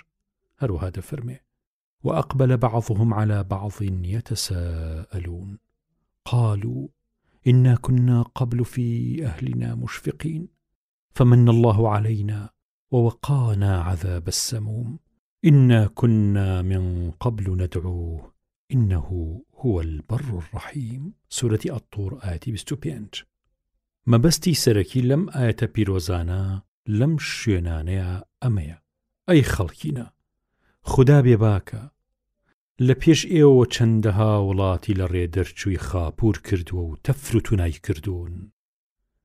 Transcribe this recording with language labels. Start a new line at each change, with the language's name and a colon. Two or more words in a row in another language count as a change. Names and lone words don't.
Central Kurdish: هروها دفرمي
Arabic: وأقبل بعضهم على بعض يتساءلون قالوا إنا كنا قبل في أهلنا مشفقين فمن الله علينا ووقانا عذاب السموم إنا كنا من قبل ندعوه إنه هو البر الرحيم. سورة الطور آية 25.
Central Kurdish: مەبەستی سەرەکی لەم ئاەتە پیرۆزانە لەم شوێنانەیە ئەمەیە ئەی خەڵکینە خوددا بێباکە لە پێش ئێوە چەندەها وڵاتی لە ڕێدەرچووی خاپور کردووە و تەفر و تونای کردوون.